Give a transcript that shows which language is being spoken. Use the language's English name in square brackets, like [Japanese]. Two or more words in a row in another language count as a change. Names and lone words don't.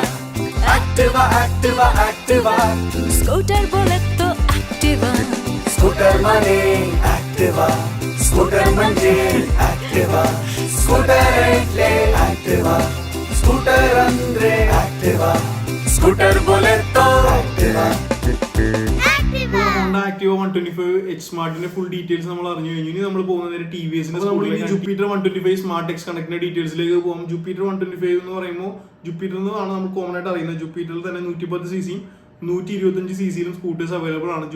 [Hindi] एक्टिवा एक्टिवा एक्टिवा स्कूटर बोले तो एक्टिवा. स्कूटर माने एक्टिवा, [Marathi] स्कूटर म्हणजे एक्टिवा. [Gujarati] स्कूटर એટલે एक्टिवा, स्कूटर अंदर एक्टिवा. [Hindi] स्कूटर बोले तो एक्टिवा. [Malayalam] ഹോണ്ട ആക്റ്റീവ 125 സ്മാർട്ടിന്റെ [English] full details [Malayalam] നമ്മൾ അറിഞ്ഞു കഴിഞ്ഞു. ഇനി നമ്മൾ പോകുന്നത് TVSന്റെ ജൂപ്പിറ്റർ 125 സ്മാർട്ട് എക്സ് കണക്റ്റിന്റെ ഡീറ്റെയിൽസിലേക്ക് പോകും. ജൂപ്പിറ്റർ 125 എന്ന് പറയുമ്പോൾ ജൂപ്പിറ്റർ എന്നാണ് നമ്മൾ കോമൺ ആയിട്ട് അറിയുന്നത്. ജൂപ്പിറ്ററിൽ തന്നെ 110cc 125cc [English] scooters available [Malayalam] ആണ്.